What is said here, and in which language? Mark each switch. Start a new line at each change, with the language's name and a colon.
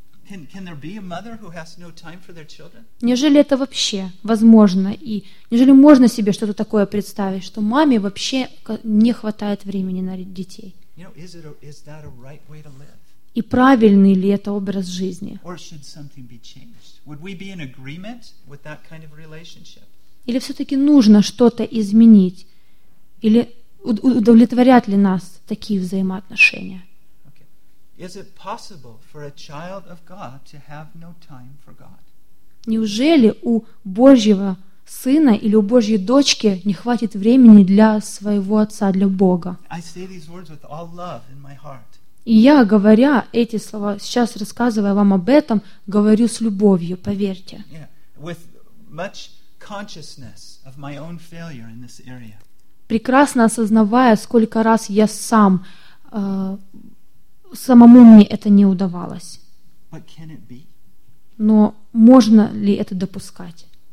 English: Can there be a mother who has no time for their children?
Russian: Неужели это вообще возможно? И неужели можно себе что-то такое представить, что маме вообще не хватает времени на детей?
English: You know, is that a right way to live?
Russian: И правильный ли это образ жизни?
English: Or should something be changed? Would we be in agreement with that kind of relationship?
Russian: Или все-таки нужно что-то изменить? Или удовлетворят ли нас такие взаимоотношения?
English: Is it possible for a child of God to have no time for God?
Russian: Неужели у Божьего сына или у Божьей дочки не хватит времени для своего отца, для Бога?
English: I say these words with all love in my heart.
Russian: И я, говоря эти слова, сейчас рассказывая вам об этом, говорю с любовью, поверьте.
English: Yeah, with much consciousness of my own failure in this area.
Russian: Прекрасно осознавая, сколько раз я сам самому мне это не удавалось. Но можно ли это допускать?